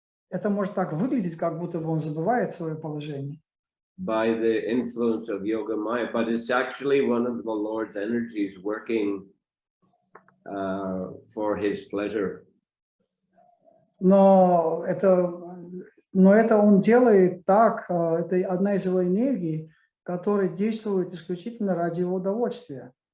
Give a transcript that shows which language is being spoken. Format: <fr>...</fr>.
<ru>Это может так выглядеть, как будто бы он забывает свое положение.</ru> <en>By the influence of Yoga Maya, but it's actually one of the Lord's energies working for his pleasure.</en> <ru>Но это он делает так, это одна из его энергий, который действует исключительно ради его удовольствия.</ru>